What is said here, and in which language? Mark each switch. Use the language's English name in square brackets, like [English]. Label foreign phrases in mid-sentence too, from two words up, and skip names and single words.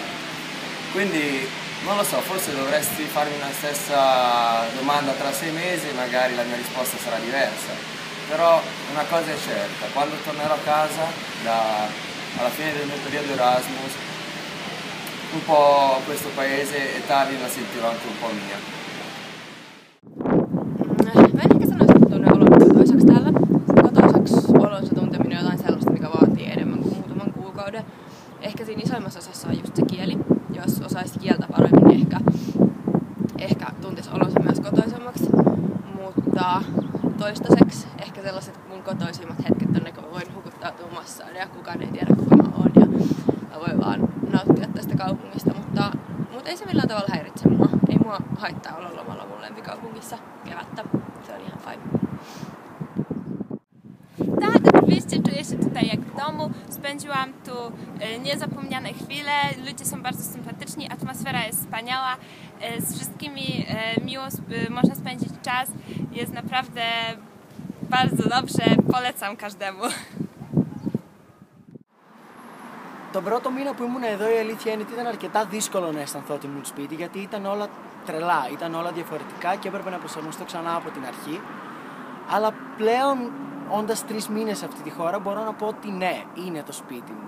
[Italian] Quindi non lo so, forse dovresti farmi una stessa domanda tra 6 mesi e magari la mia risposta sarà diversa. Però una cosa è certa, quando tornerò a casa alla fine del mio periodo Erasmus, un po' questo paese e Tallinn la sentirò anche un po' mia. [Finnish] Mä en ehkä sanoisi, että tunne olon kotoisaksi täällä. Kotoisaksi olonsa tunteminen on jotain sellaista, mikä vaatii enemmän kuin muutaman kuukauden. Ehkä siinä isoimmassa osassa on just se kieli. Jos osaisi kieltä paremmin, niin ehkä tuntisi olonsa myös kotoisemmaksi. Mutta toistaiseksi ehkä sellaiset mun kotoisimmat hetket on ne, kun mä voin hukuttautua massaan ja kukaan ei tiedä kuka mä oon. Ja mä voin vaan nauttia tästä kaupungista, mutta ei se millään tavalla häiritse mua. Ei mua haittaa olla lomalla mun lempikaupungissa kevättä. Se on ihan fine. [Polish] Tak, oczywiście czuję się tutaj jak w domu. Spędziłam tu niezapomniane chwile. Ludzie są bardzo sympatyczni, atmosfera jest wspaniała. Z wszystkimi miło można spędzić czas. Jest naprawdę bardzo dobrze. Polecam każdemu. [Greek] Τον πρώτο μήνα που ήμουν εδώ η αλήθεια είναι ότι ήταν αρκετά δύσκολο να αισθανθώ ότι ήμουν σπίτι, γιατί ήταν όλα τρελά, ήταν όλα διαφορετικά και έπρεπε να προσαρμοστώ ξανά από την αρχή. Αλλά πλέον, όντας 3 μήνες σε αυτή τη χώρα, μπορώ να πω ότι ναι, είναι το σπίτι μου.